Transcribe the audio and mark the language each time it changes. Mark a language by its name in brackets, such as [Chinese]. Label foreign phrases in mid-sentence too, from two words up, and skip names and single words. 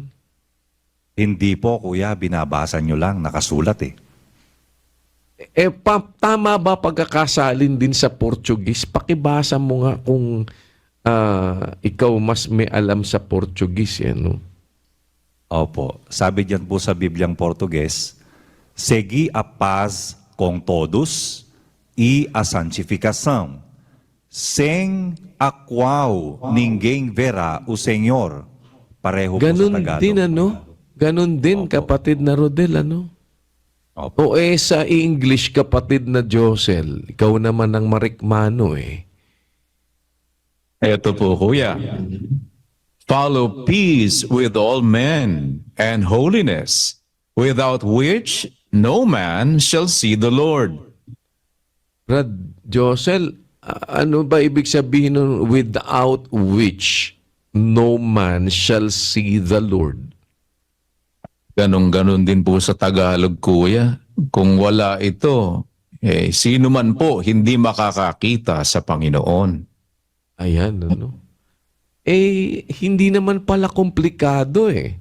[Filipino] Hindi po, kuya. Binabasa nyo lang. Nakasulat Tama ba pagkakasalin din sa Portuguese? Pakibasa mo nga kung ikaw mas may alam sa Portuguese. Opo. Sabi diyan po sa Bibliang Portugues, [Portuguese] segui a paz com todos e a santificação, sem a qual ninguém verá o Senhor. [Filipino] Pareho po sa Ganun Tagalog. din, Ganun din, kapatid na Rodel, Opo. Sa English, kapatid na Josel, ikaw naman ang marikmano Ito po, kuya. [English] Follow peace with all men and holiness, without which no man shall see the Lord. [Filipino] Brad Josel, ano ba ibig sabihin nun [English] without which no man shall see the Lord. [Filipino] Ganon-ganon din po sa Tagalog, kuya. Kung wala ito, sino man po hindi makakakita sa Panginoon. Ayan, ano? Hindi naman pala komplikado eh.